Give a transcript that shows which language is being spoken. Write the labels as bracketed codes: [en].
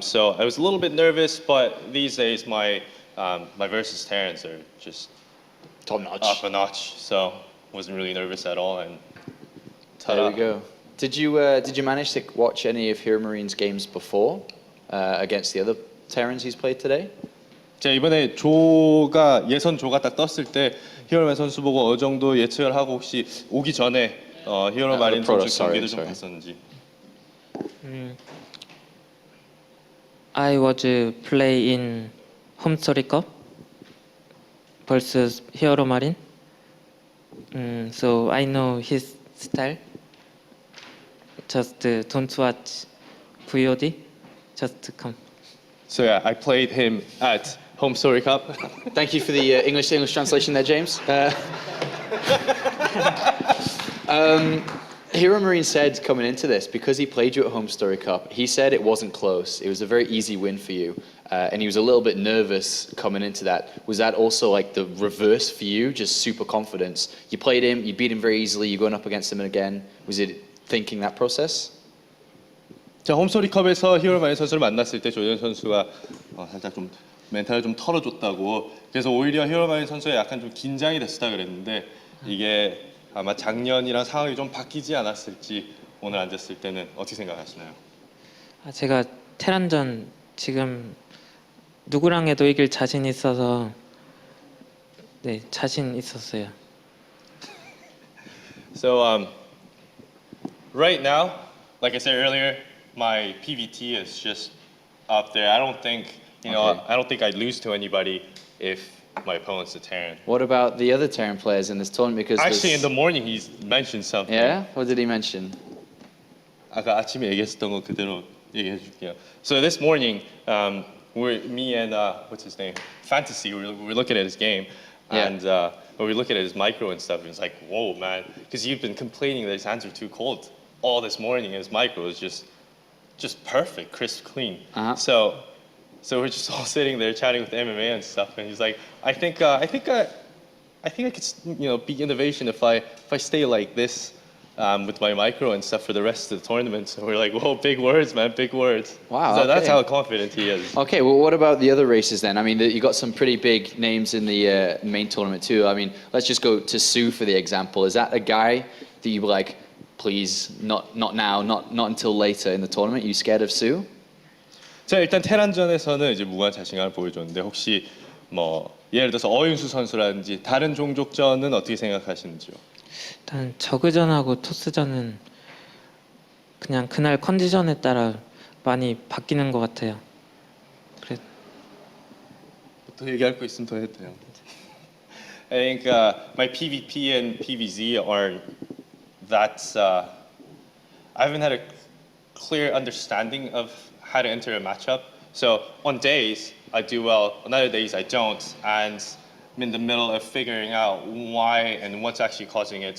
[en] So I was a little bit nervous, but these days my versus Terrans are just Top notch. up a notch. So wasn't really nervous at all. And There we go. Did you manage to watch any of Heromarines games before against the other Terrans he's played today? [ko] 제가 이번에 예선 조가 딱 떴을 때 히어로마린 선수 보고 어느 정도 예측을 하고 혹시 오기 전에 히어로마린 선수 [en] protoss, [ko] 경기도 좀 [en] sorry. [ko] 봤었는지. [en] I was play in Home Story Cup versus Heromarine. So I know his style. Just don't watch VOD. Just come. So yeah, I played him at Home Story Cup. Thank you for the English translation there, James. Heromarine said coming into this, because he played you at Home Story Cup, he said it wasn't close. It was a very easy win for you. And he was a little bit nervous coming into that. Was that also like the reverse for you, just super confidence? You played him, you beat him very easily, you're going up against him again. Was it thinking that process? [ko] 자, 홈스토리컵에서 히어로마린 선수를 만났을 때 조현 선수가 살짝 좀 멘탈을 좀 털어줬다고. 그래서 오히려 히어로마린 선수가 약간 좀 긴장이 됐다 그랬는데 이게 아마 작년이랑 상황이 좀 바뀌지 않았을지 오늘 앉았을 때는 어떻게 생각하시나요? 제가 테란전 지금 누구랑 해도 이길 자신 있어서 네 자신 있었어요. [en] So right now, like I said earlier, my PVT is just up there. I don't think I don't think I'd lose to anybody if my opponent's a Terran. What about the other Terran players in this tournament? Because Actually, in the morning he's mentioned something. yeah, what did he mention? [ko] 아까 아침에 얘기했었던 거 그대로 얘기해 줄게요. [en] So this morning, me and what's his name, Fantasy, we're looking at his game, Yeah. and we're looking at his micro and stuff, and it's like, whoa, man, because you've been complaining that his hands are too cold all this morning, and his micro is just perfect, crisp, clean. Uh-huh. So we're just all sitting there chatting with MMA and stuff, and he's like, I think I could be innovation if I stay like this. With my micro and stuff for the rest of the tournament. So we're like, whoa, big words, man, big words. Wow, So that's okay. how confident he is. Okay, well, what about the other races then? I mean, you got some pretty big names in the main tournament too. I mean, let's just go to Sue for the example. Is that a guy that you were like, please, not now, not until later in the tournament? You scared of Sue? [ko] 자, 일단 테란전에서는 이제 무한 자신감을 보여줬는데 혹시 뭐 예를 들어서 어윤수 선수라든지 다른 종족전은 어떻게 생각하시는지요? 일단 저그전하고 토스전은 그냥 그날 컨디션에 따라 많이 바뀌는 것 같아요. 그래 더 얘기할 거 있으면 더 해도 돼요. [en] I think my PvP and PvZ aren't that. I haven't had a clear understanding of how to enter a matchup. So on days I do well, on other days I don't. And in the middle of figuring out why and what's actually causing it.